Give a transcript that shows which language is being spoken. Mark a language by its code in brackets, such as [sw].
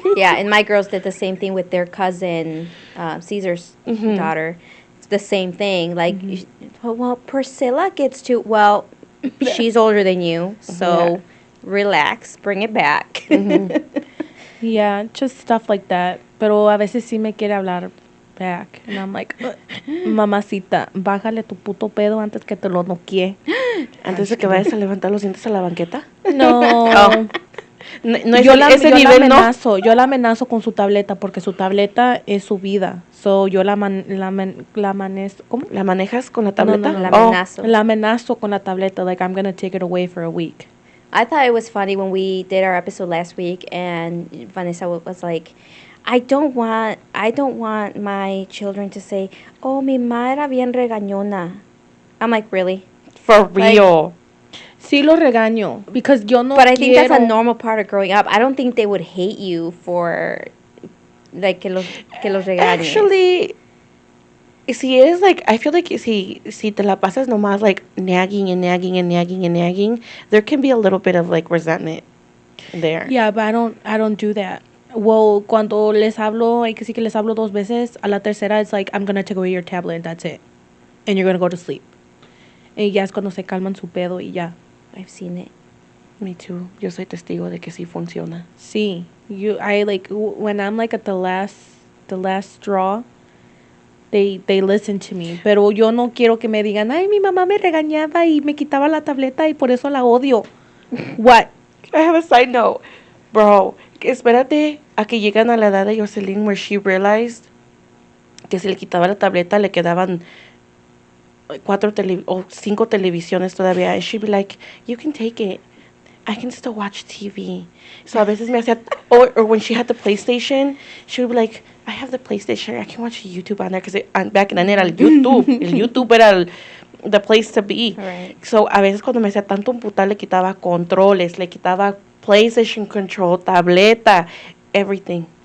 [en] Yeah, and my girls did the same thing with their cousin, Caesar's daughter. It's the same thing. Like, well, Priscilla gets to. Well, she's older than you, so relax, bring it back. Yeah, just stuff like that. [es] Pero a veces sí me quiere hablar back. [en] And I'm like, [es] mamacita, bájale tu puto pedo antes que te lo noquee. Antes de que vayas a levantar los dientes a la banqueta. No. No es ese nivel, ¿no? Yo la amenazo con su tableta porque su tableta es su vida. So yo la manejo, ¿cómo? ¿La manejas con la tableta? La amenazo. La amenazo con la tableta, [en] like I'm gonna take it away for a week. I thought it was funny when we did our episode last week, and Vanessa was like, I don't want my children to say, oh, [es] mi ma era bien regañona. [en] I'm like, really? For real. [es] Sí lo regaño, because yo no [en] But I think that's a normal part of growing up. I don't think they would hate you for, like, [es] que los regañes. [en] Actually, [es] si eres [en] like, I feel like [es] si te la pasas nomás [en] like nagging and nagging and nagging and nagging, there can be a little bit of like resentment there. Yeah, but I don't do that. Well, [es] cuando les hablo, hay que sí que les hablo 2 veces, a la tercera [en] it's like, I'm gonna take away your tablet and that's it. And you're gonna go to sleep. [es] Y ya es cuando se calman su pedo y ya. [en] I've seen it. Me too. [es] Yo soy testigo de que sí funciona. Sí. [en] I like, when I'm like at the last straw, they listen to me. [es] Pero yo no quiero que me digan, ay, mi mamá me regañaba y me quitaba la tableta y por eso la odio. [en] What? I have a side note. [es] Bro, espérate a que llegan a la edad de Jocelyn [en] where she realized [es] que si le quitaba la tableta le quedaban 4 o 5 televisiones todavía. [en] And she'd be like, you can take it. I can still watch TV. [es] So a veces me hacía, [en] or when she had the PlayStation, she would be like, I have the PlayStation, I can watch YouTube on there, because back then [es] era el YouTube. El YouTube era [en] the place to be. Right. [es] So a veces cuando me hacía tanto emputar, le quitaba controles, le quitaba PlayStation control, tableta, everything.